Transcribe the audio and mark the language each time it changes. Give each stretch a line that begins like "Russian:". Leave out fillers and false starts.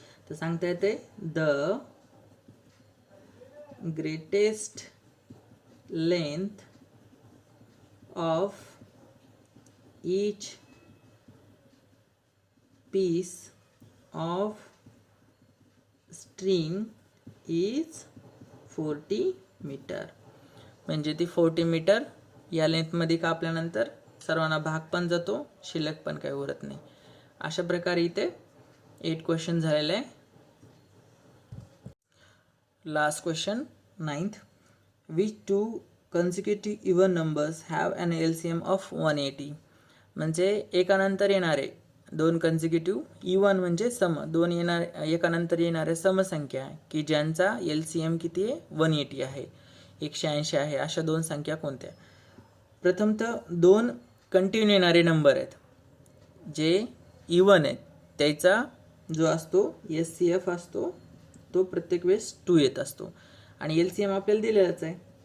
Marathi: तर सांगता येते
English: The greatest length of each piece of string is 40 metre.
Marathi: म्हणजे ती 40 मीटर या लेंथमध्ये कापल्यानंतर सर्वांना भाग पण जातो, शिल्लक पण काही उरत नाही. अशा प्रकारे इथे 8 क्वेश्चन झालेले आहे. Last question 9th.
English: Which two consecutive even numbers have an LCM of 180?
Marathi: म्हणजे एकानंतर येणारे 2 कन्सिक्युटिव्ह इवन म्हणजे सम 2 एकानंतर येणाऱ्या समसंख्या की ज्यांचा LCM किती आहे 180 आहे, 180 आहे. अशा 2 संख्या कोणत्या? प्रथमतः 2 कंटिन्यू येणारे नंबर आहेत जे इवन आहेत, त्याचा जो असतो SCF असतो तो प्रत्येक वेळेस 2 येत असतो आणि LCM आपल्याला दिलेलाच आहे.